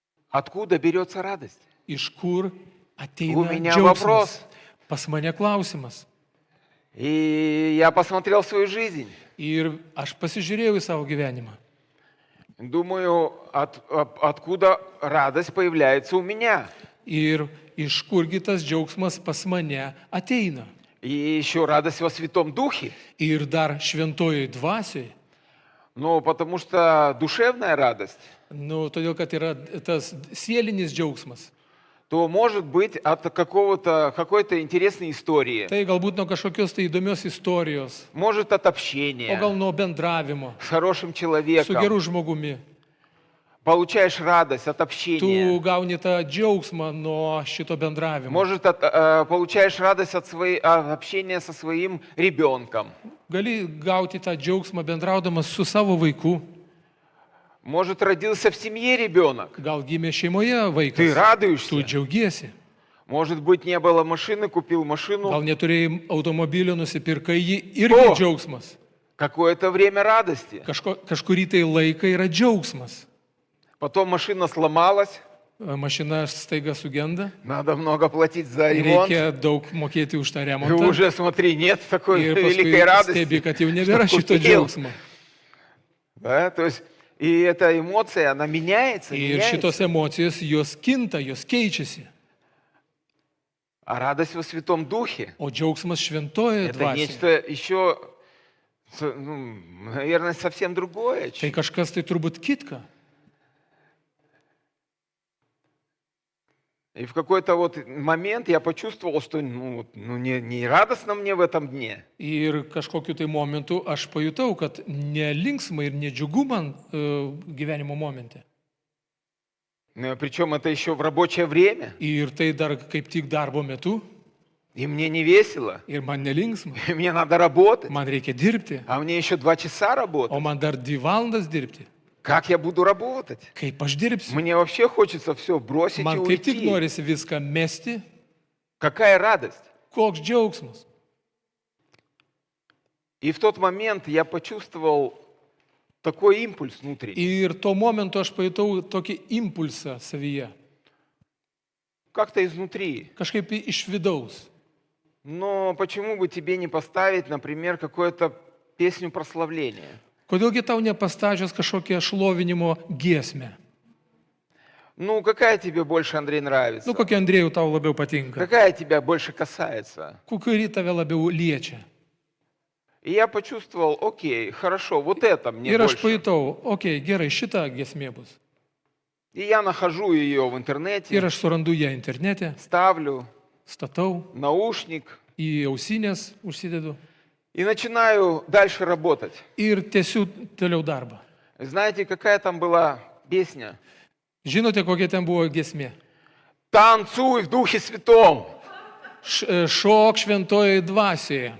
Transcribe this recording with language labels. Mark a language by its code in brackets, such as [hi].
[ru] Откуда берется радость? [lt] Iš kur [ru] У [lt] ateina [ru] меня [lt] džiaugsmas? [ru] вопрос. [lt] Pas mane klausimas. [ru] И я посмотрел свою жизнь. [lt] Ir aš pasižiūrėjau į savo gyvenimą. [ru] Думаю, откуда радость появляется у меня. [lt] Ir iš kurgi tas džiaugsmas pas mane ateina. [ru] И еще радость во Святом Духе. [lt] Ir dar šventojoj dvasioj. [ru] Ну, потому что душевная радость, [lt] Nu, todėl, kad yra tas sielinis džiaugsmas. [ru] то может быть от какой-то интересной истории. [lt] Tai galbūt nuo kažkokios tai įdomios istorijos, [ru] Может от [lt] o [ru] общения [lt] gal nuo bendravimo [ru] с хорошим [lt] su [ru] человеком. [lt] geru žmogumi. [ru] Получаешь радость от [lt] Tu [ru] общения. [lt] gauni tą džiaugsmą nuo šito bendravimo. [ru] Может, получаешь радость от общения со своим ребенком. [lt] Gali gauti tą džiaugsmą bendraudamas su savo vaiku. [ru] Может, родился в семье ребенок. [lt] Gal gimė šeimoje [ru] Ты [lt] vaikas. Tu [ru] радуешься. [lt] džiaugiesi. [ru] Может быть, не было машины, купил машину. [lt] Gal neturėjai automobilio, nusipirkai jį. Irgi O! džiaugsmas. [ru] Какое-то время радости. [lt] Kažkurį tai laiką yra džiaugsmas. [ru] Потом машина сломалась. [lt] Mašina staiga sugenda. [ru] Надо много платить за ремонт. [lt] Reikia daug mokėti už tą [ru] И [lt] remontą. [ru] уже, смотри, нет такой [lt] Ir paskui [ru] великой радости. [lt] stebi, kad jau nebėra [ru] что [lt] šito [ru] купил. [lt] džiaugsmo. [ru] Да, то есть, и эта эмоция, она меняется, [lt] Ir [ru] меняется. [lt] šitos emocijos, jos kinta, jos keičiasi. [ru] А радость во Святом Духе [lt] O džiaugsmas šventoje [ru] это [lt] dvasioje. [ru] нечто еще, наверное, совсем другое. [lt] Tai kažkas tai turbūt kitka. [ru] И в какой-то вот момент я почувствовал, что не радостно мне в этом дне. [lt] Ir kažkokiu tai momentu aš pajutau, kad nelinksma ir nedžiugu man gyvenimo momente. [ru] Причем это еще в рабочее время. [lt] Ir tai dar kaip tik darbo metu. [ru] И мне не весело, [lt] ir man nelinksma, [ru] и мне надо работать, [lt] man reikia dirbti, [ru] а мне еще 2 часа [lt] o [ru] работать. [lt] man dar 2 valandas dirbti. [ru] Как я буду работать? [lt] Kaip aš dirbsiu? [ru] Мне вообще хочется все бросить и [lt] Man kaip tik [ru] уйти. [lt] norisi viską mesti. [ru] Какая радость. [lt] Koks džiaugsmas. [ru] И в тот момент я почувствовал такой импульс внутренний. [lt] Ir tuo momentu aš pajutau tokį impulsą savyje. [ru] Как-то изнутри. [lt] Kažkaip iš vidaus. [ru] Но почему бы тебе не поставить, например, какую-то песню прославления? [lt] Kodėlgi tau nepastačius kažkokią šlovinimo giesmę? [ru] Ну, какая тебе больше, Андрей, нравится? [lt] Nu, kokia Andrėjų tau labiau patinka? [ru] Какая тебя больше касается? [lt] Kuri tave labiau liečia? [ru] И я почувствовал, окей, хорошо, вот это мне [lt] Ir aš [ru] больше. [lt] pajutau, okei, gerai, šita giesmė bus. [ru] И я нахожу ее в интернете, [lt] Ir aš surandu ją internete, [ru] ставлю [lt] statau, [ru] наушник [lt] į ausinės užsidedu [ru] и начинаю дальше работать. [lt] ir tęsiu toliau darbą. [ru] Знаете, какая там была песня? [lt] Žinote, kokia ten buvo giesmė? [ru] Танцуй в Духе Святом! [lt] Šok šventojoje dvasioje.